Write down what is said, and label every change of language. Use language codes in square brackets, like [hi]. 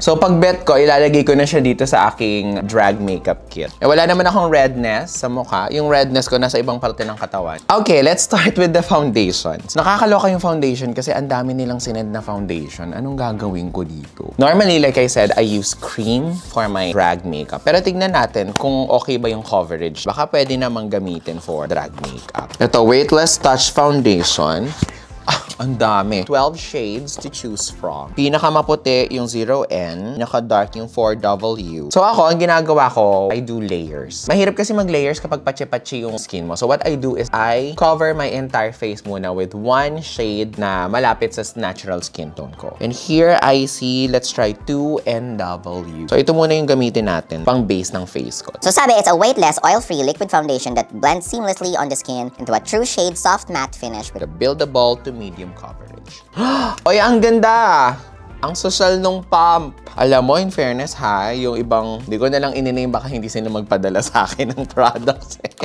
[tl] So, pag bet ko, ilalagay ko na siya dito sa aking drag makeup kit. Wala naman akong redness sa mukha. Yung redness ko nasa ibang parte ng katawan. Okay, [en] let's start with the foundations. [tl] Nakakaloka yung foundation kasi ang dami nilang sinend na foundation. Anong gagawin ko dito? [en] Normally, like I said, I use cream for my drag makeup. [tl] Pero tignan natin kung okay ba yung coverage. Baka pwede namang gamitin [en] for drag makeup. [tl] Ito, Weightless Touch Foundation. Ang dami. 12 [en] shades to choose from. [tl] Pinakamaputi yung 0N, naka-dark yung 4W. So ako, ang ginagawa ko, [en] I do layers. [tl] Mahirap kasi mag-layers kapag patsi-patsi yung skin mo. [en] So what I do is I cover my entire face muna with one shade [tl] na malapit sa natural skin tone ko. [en] And here I see, let's try 2NW. [tl] So ito muna yung gamitin natin pang base ng face ko. [en] So sabi, it's a weightless, oil-free liquid foundation that blends seamlessly on the skin into a true shade soft matte finish with a buildable to medium coverage. [tl] Oy, ang ganda! Ang social nung pump. Alam mo, in fairness ha, yung ibang, di ko na lang ininame baka hindi sila magpadala sa akin ng products.